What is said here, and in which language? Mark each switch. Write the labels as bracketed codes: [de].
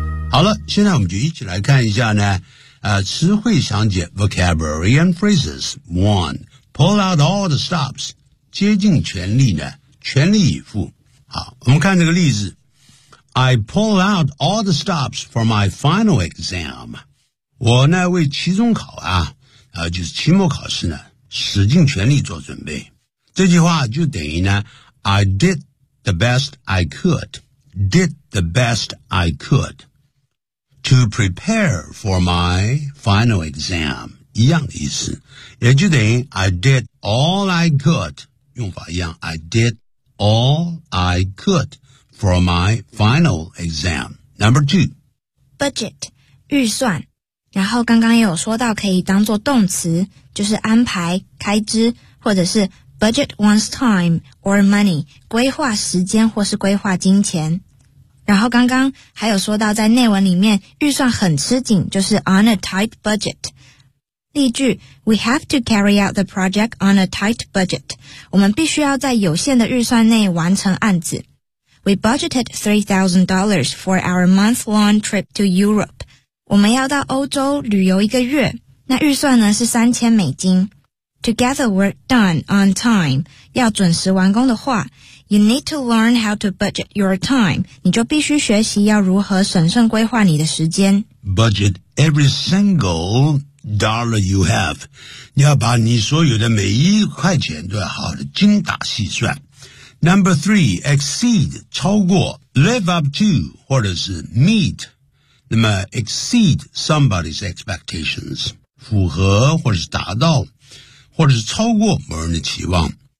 [zh] 好了，现在我们就一起来看一下呢，词汇详解 [en] vocabulary and phrases. One, pull out all the stops. [zh] 竭尽全力呢，全力以赴。好，我们看这个例子。 [en] I pull out all the stops for my final exam. [zh] 我呢为期中考啊，就是期末考试呢，使尽全力做准备。这句话就等于呢 [en] ，I did the best I could. Did the best I could to prepare for my final exam. [zh] 一样的意思，也就等于 [en] I did all I could. [zh] 用法一样 [en] ，I did all I could. For my final exam. Number two. [zh] Budget, 预算。然后刚刚也有说到可以当作动词，就是安排、开支，或者是 [en] budget one's time or money, [zh] 规划时间或是规划金钱。然后刚刚还有说到在内文里面预算很吃紧，就是 [en] on a tight budget。 [zh] 例句 [en] ,we have to carry out the project on a tight budget. [zh] 我们必须要在有限的预算内完成案子。 [en] We budgeted $3,000 for our month-long trip to Europe. [zh] 我们要到欧洲旅游一个月，那预算呢是$3,000。 [en] To get the work done on time, [zh] 要准时完工的话 [en] ,you need to learn how to budget your time. [zh] 你就必须学习要如何审慎规划你的时间。 [en] Budget every single dollar you have. [zh] 你要把你所有的每一块钱都要好的精打细算。 [en] Number three, [zh] exceed, 超过 [en] live up to, [zh] 或者是 meet, 那么 [en] exceed somebody's expectations, [zh] 符合或者是达到或者是超过某人的期望。